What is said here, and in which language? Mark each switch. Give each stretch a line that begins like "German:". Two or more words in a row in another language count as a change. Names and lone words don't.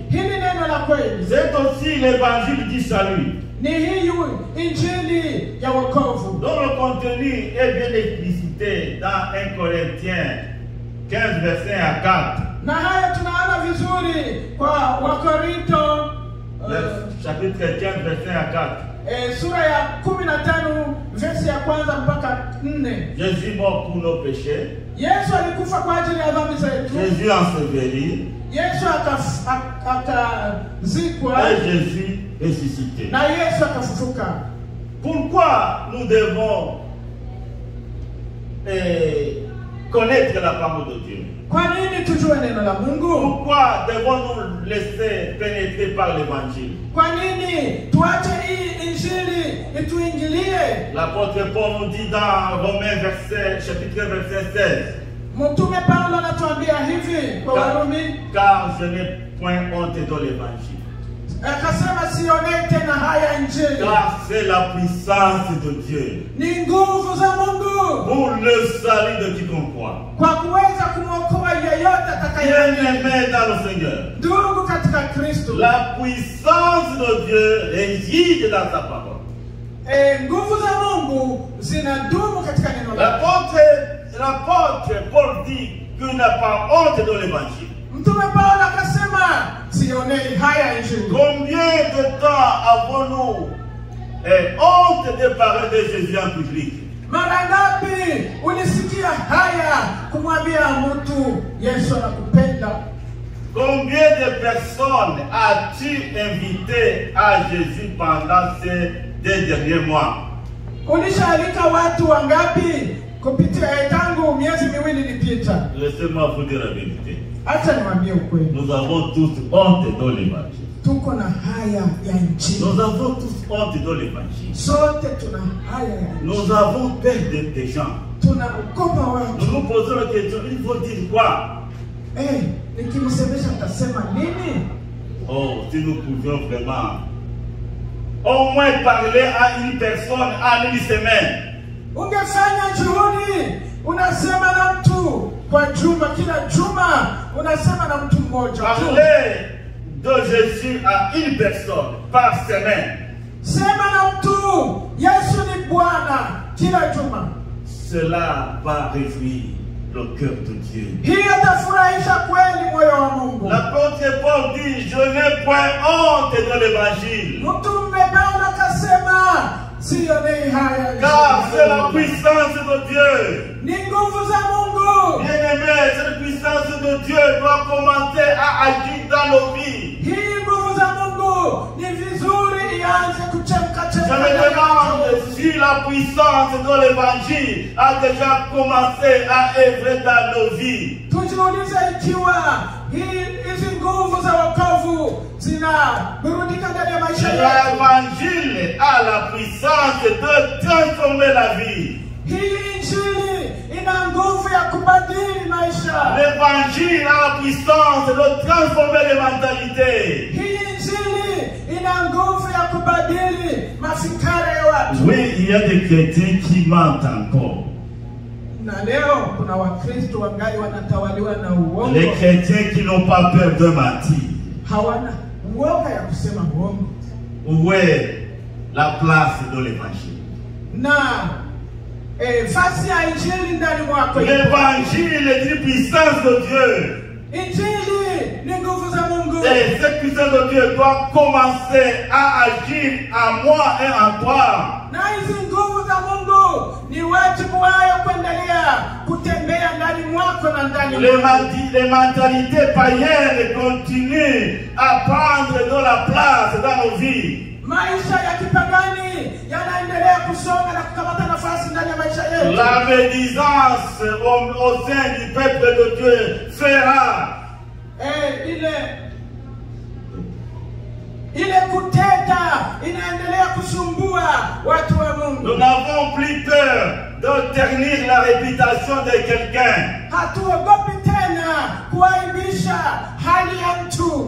Swahili: Hili neno la kweli
French: C'est aussi l'évangile du salut,
Swahili: ni hiyo injili ya wokovu,
French: dont le contenu est bien explicité dans 1 Corinthiens 15, verset 1 à 4.
Swahili: na haya tunaona vizuri kwa Wakorinto
French: Chapitre 15, verset 1 à 4.
Swahili: sura ya 15 versi ya kwanza mpaka 4.
French: Jésus mort pour nos péchés,
Swahili: Yesu alikufa kwa ajili ya dhambi zetu.
French: Jésus enseveli
Swahili: Yesu akazikwa
French: et Jésus ressuscité.
Swahili: na Yesu akafufuka.
French: Pourquoi nous devons connaître la parole de Dieu?
Swahili: Kwa nini tujue neno la Mungu?
French: Pourquoi devons-nous laisser pénétrer par l'évangile?
Swahili: Kwa nini tuache hii injili ituingilie?
French: L'apôtre Paul nous dit dans Romains chapitre verset 16,
Swahili: Mtume Paulo anatuambia hivi kwa Warumi,
French: car je n'ai point honte de l'évangile.
Swahili: akasema sionei tena haya injili,
French: Car c'est la puissance de Dieu
Swahili: ni nguvu za Mungu
French: pour le salut de quiconque croit.
Swahili: kwa kuweza kumwokoa yeyote atakayeamini.
French: Bien-aimé dans le Seigneur,
Swahili: Ndugu katika Kristo,
French: la puissance de Dieu réside dans sa parole.
Swahili: nguvu za Mungu zinadumu katika neno lake.
French: L'apôtre Paul dit qu'il n'a pas honte de l'évangile.
Swahili: Mtume Paulo akasema sionei haya injili.
French: Combien de temps avons-nous honte de parler de Jésus en public?
Swahili: Mara ngapi ulisikia haya kumwambia mtu Yesu anakupenda?
French: Combien de personnes as-tu invité à Jésus pendant ces 2 derniers mois?
Swahili: Ulishaalika watu wangapi kupitia tangu miezi miwili ilipita.
French: Laissez-moi vous dire la vérité.
Swahili: Acha niwaambie ukweli.
French: Nous avons tous honte dans l'évangile.
Swahili: Tuko na haya ya injili.
French: Nous avons tous honte dans l'évangile.
Swahili: Sote tuna haya ya injili.
French: Nous avons peur des gens.
Swahili: Tunaogopa watu.
French: Nous nous posons la question, il faut dire quoi?
Swahili: Nikimsemesha mtasema nini?
French: Oh, si nous pouvions vraiment au moins parler à une personne en une semaine.
Swahili: Ungefanya juhudi, unasema na mtu kwa juma, kila juma unasema na mtu mmoja.
French: Parler de Jésus à une personne par semaine.
Swahili: Sema na mtu Yesu ni Bwana kila juma.
French: Cela va réjouir le cœur de Dieu.
Swahili: Hii atafurahisha kweli moyo wa Mungu.
French: L'apôtre Paul dit, je n'ai point honte dans l'évangile.
Swahili: Mtume Paulo akasema, sioni haya.
French: Car c'est la puissance de Dieu.
Swahili: Ni nguvu za Mungu.
French: Bien-aimé, cette puissance de Dieu doit commencer à agir dans nos vies.
Swahili: Hii nguvu za Mungu ni vizuri ianze kuchemka.
French: Je me demande si la puissance de l'évangile a déjà commencé à œuvrer dans nos vies.
Swahili: Tujiulize ikiwa hizi nguvu za wokovu zinaburudika ndani ya maisha yetu.
French: L'évangile a la puissance de transformer la vie.
Swahili: Hii injili ina nguvu ya kubadili maisha.
French: L'évangile a la puissance de transformer les mentalités.
Swahili: Hii injili ina nguvu ya kubadili mafikara ya watu.
French: Oui, il y a des chrétiens qui mentent encore.
Swahili: Na leo kuna Wakristo wangali wanatawaliwa na uongo.
French: Les chrétiens qui n'ont pas peur de mentir.
Swahili: Hawana uoga ya kusema uongo.
French: Où est la place de l'évangile?
Swahili: Na fasi ya injili ndani mwako.
French: L'évangile est une puissance de Dieu.
Swahili: Injili ni nguvu za Mungu.
French: Et cette puissance de Dieu doit commencer à agir en moi et en toi.
Swahili: Na hizi nguvu za Mungu ni wajibu wao kuendelea kutembea ndani mwako na ndani mwako.
French: Les mentalités païennes continuent à prendre de la place dans nos vies.
Swahili: Maisha ya kipagani yanaendelea kusonga na kukamata nafasi ndani ya maisha yetu.
French: La médisance au sein du peuple de Dieu fera.
Swahili: Ile kuteta inaendelea kusumbua watu wa Mungu.
French: Nous n'avons plus peur de ternir la réputation de quelqu'un.
Swahili: Hatuogopi tena kuaibisha hali ya mtu.